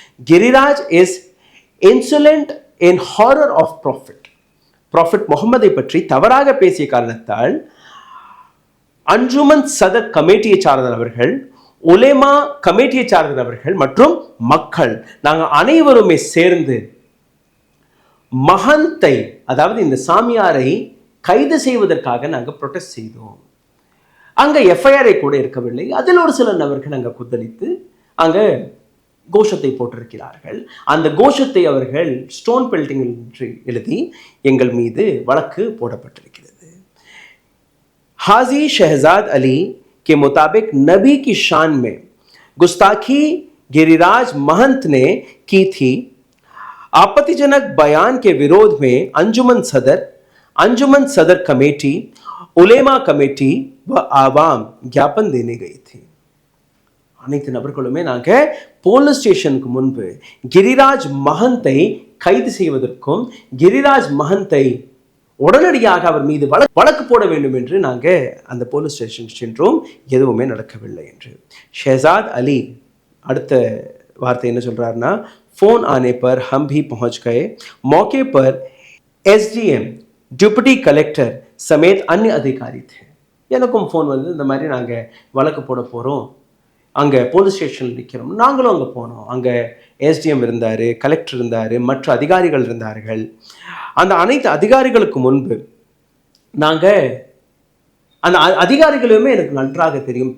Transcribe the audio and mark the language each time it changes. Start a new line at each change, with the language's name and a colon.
English: Giriraj is insolent in horror of prophet
Tamil: முகமதை பற்றி தவறாக பேசிய காரணத்தால் அஞ்சுமன் சதர் கமிட்டியை சார்ந்தவர்கள், உலேமா கமிட்டியை சார்ந்தவர்கள் மற்றும் மக்கள் நாங்கள் அனைவருமே சேர்ந்து மஹந்தை, அதாவது இந்த சாமியாரை கைது செய்வதற்காக நாங்கள் ப்ரொடெஸ்ட் செய்தோம். அங்கே எஃப்ஐஆரை கூட இருக்கவில்லை. அதில் ஒரு சில நபர்கள் அங்கே குத்தளித்து அங்கே கோஷத்தை போட்டிருக்கிறார்கள். அந்த கோஷத்தை அவர்கள் ஸ்டோன் பெல்டிங் என்று எழுதி எங்கள் மீது வழக்கு போடப்பட்டிருக்கிறது.
Hindi: हाजी शहजाद अली के मुताबिक नबी की शान में गुस्ताखी गिरिराज महंत ने की थी. आपत्तिजनक बयान के विरोध में अंजुमन सदर कमेटी, उलेमा कमेटी व आवाम ज्ञापन देने गई थी.
Tamil: அனைத்து நபர்களுமே நாங்கள் போலீஸ் ஸ்டேஷனுக்கு முன்பு கிரிராஜ் மஹந்தை கைது செய்வதற்கும் கிரிராஜ் மஹந்தை உடனடியாக அவர் மீது வழக்கு போட வேண்டும் என்று நாங்கள் அந்த போலீஸ் ஸ்டேஷன் சென்றோம். எதுவுமே நடக்கவில்லை என்று.
Hindi: ஷஹजाद अली
Tamil: அடுத்த வார்த்தை என்ன சொல்றாருன்னா,
Hindi: फोन आने पर हम भी पहुंच गए. मौके पर एसडीएम, डिप्टी कलेक्टर समेत अन्य अधिकारी थे.
Tamil: எனக்கும் ஃபோன் வந்து இந்த மாதிரி நாங்கள் வழக்கு போட போகிறோம், அங்கே போலீஸ் ஸ்டேஷனில் நிற்கிறோம். நாங்களும் அங்கே போனோம். அங்கே எஸ்டிஎம் இருந்தார், கலெக்டர் இருந்தார், மற்ற அதிகாரிகள் இருந்தார்கள். அந்த அனைத்து அதிகாரிகளுக்கு முன்பு நாங்கள் அந்த அதிகாரிகளுமே எனக்கு நன்றாக தெரியும்.